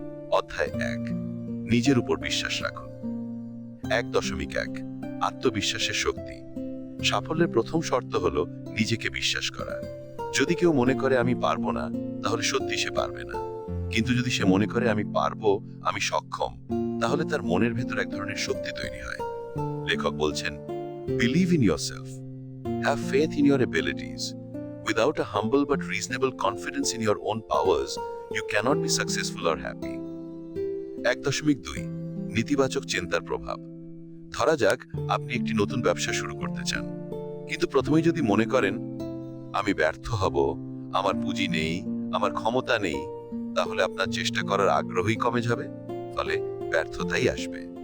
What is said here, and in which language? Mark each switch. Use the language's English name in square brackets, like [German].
[Bangla] অধ্যায় 1, নিজের উপর বিশ্বাস রাখুন। 1.1 আত্মবিশ্বাসের শক্তি। সাফল্যের প্রথম শর্ত হল নিজেকে বিশ্বাস করা। যদি কেউ মনে করে আমি পারবো না, তাহলে সত্যি সে পারবে না। কিন্তু যদি সে মনে করে আমি পারবো, আমি সক্ষম, তাহলে তার মনের ভেতর এক ধরনের শক্তি তৈরি হয়। লেখক বলছেন, [English] Believe in yourself, have faith in your abilities. Without a humble but reasonable confidence in your own powers, you cannot be successful or happy. [Bangla] 1.2 নেতিবাচক চিন্তার প্রভাব। ধরা যাক আপনি একটি নতুন ব্যবসা শুরু করতে চান, কিন্তু প্রথমেই যদি মনে করেন আমি ব্যর্থ হব, আমার পুঁজি নেই, আমার ক্ষমতা নেই, তাহলে আপনার চেষ্টা করার আগ্রহই কমে যাবে, ফলে ব্যর্থতাই আসবে।